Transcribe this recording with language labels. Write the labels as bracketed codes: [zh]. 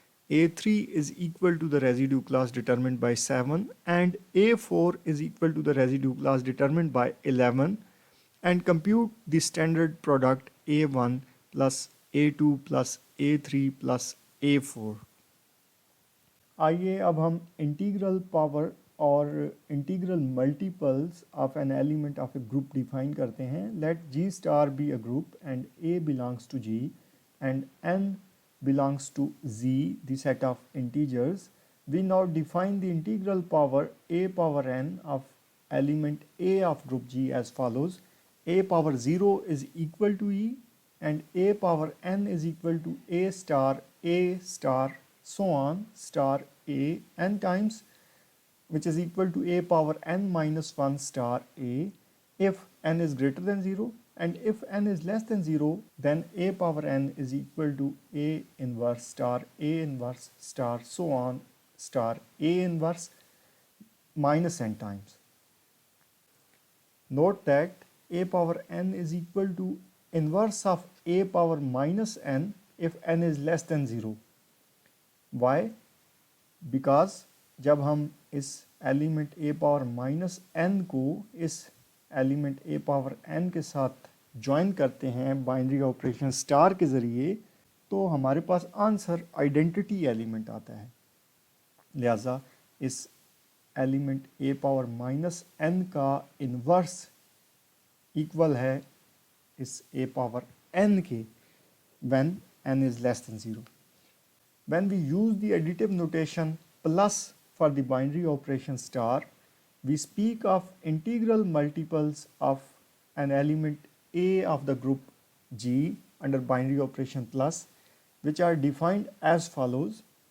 [en] A3 is equal to the residue class determined by 7, and A4 is equal to the residue class determined by 11, and compute the standard product A1 plus A2 plus A3 plus A4. [ur] آئیے اب ہم integral power اور [en] integral multiples of an element of a group define [ur] کرتے ہیں. [en] Let G star be a group and a belongs to G and n belongs to z, the set of integers. We now define the integral power a power n of element a of group G as follows. A power 0 is equal to e and a power n is equal to a star so on star a n times, which is equal to a power n minus 1 star a if n is greater than 0, and if n is less than 0, then a power n is equal to a inverse star so on star a inverse minus n times. Note that a power n is equal to inverse of a power minus n if n is less than 0. Why? Because [ur] جب ہم اس element a power minus n کو اس element a power n کے ساتھ join کرتے ہیں binary operation star کے ذریعے تو ہمارے پاس آنسر آئیڈینٹی ایلیمنٹ آتا ہے. لہٰذا اس element a power minus n کا انورس ایکول ہے اس a پاور n کے [en] when n is less than 0. When we use the additive notation plus for the binary operation star, we speak of integral multiples of an element A of the group G under binary operation plus, which are defined as follows.